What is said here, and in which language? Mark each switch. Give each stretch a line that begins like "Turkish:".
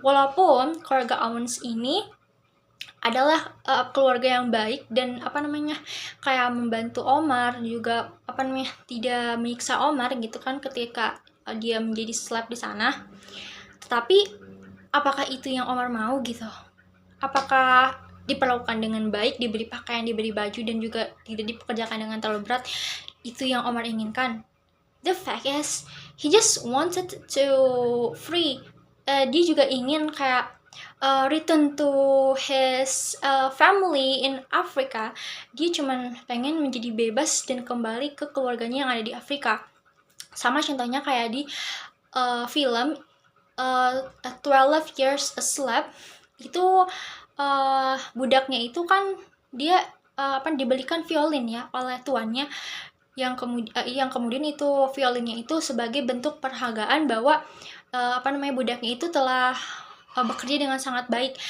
Indonesian: Walaupun keluarga Owens ini adalah keluarga yang baik dan kayak membantu Omar, juga tidak menyiksa Omar gitu kan ketika dia menjadi slave di sana. Tetapi apakah itu yang Omar mau gitu? Apakah diperlakukan dengan baik, diberi pakaian, diberi baju, dan juga tidak dipekerjakan dengan terlalu berat? Itu yang Omar inginkan.
English: The fact is, he just wanted to free.
Indonesian: Dia juga ingin kayak
English: return to his family in Africa.
Indonesian: Dia cuman pengen menjadi bebas dan kembali ke keluarganya yang ada di Afrika. Sama contohnya kayak di film 12 Years a Slave. Itu budaknya itu kan dia dibelikan violin ya oleh tuannya, yang kemudian itu violinnya itu sebagai bentuk penghargaan bahwa budaknya itu telah bekerja dengan sangat baik.